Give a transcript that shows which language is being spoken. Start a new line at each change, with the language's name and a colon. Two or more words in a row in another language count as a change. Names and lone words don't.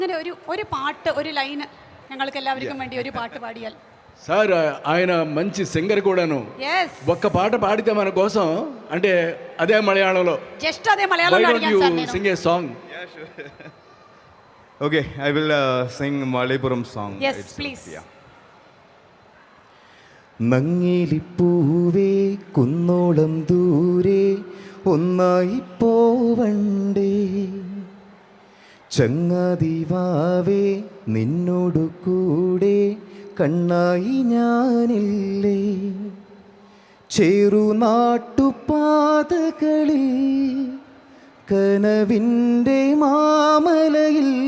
Malayalam: അങ്ങനെ ഒരു പാട്ട് ഒരു ലൈൻ ഞങ്ങൾക്ക് എല്ലാവർക്കും വേണ്ടി ഒരു
Telugu: పాట పాడియాలి సార్. ఆయన మంచి సింగర్ కూడాను. ఒక్క పాట పాడితే మన కోసం అంటే అదే మలయాళంలో జస్ట్ అదే మలయాళంలో అడిగాను సార్ నేను.
English: sing a song. Okay, I will sing Malayalam song. Yes, please.
Malayalam: നങ്ങിലിപ്പൂവേ കുന്നോളം ദൂരെ ഒന്നായി പോവണ്ടേ, ചങ്ങാതിവാവേ നിന്നോടു കൂടെ കണ്ണായി ഞാനില്ലേ, ചെറുനാട്ടുപാതകളിൽ കനവിൻ്റെ മാമലയിൽ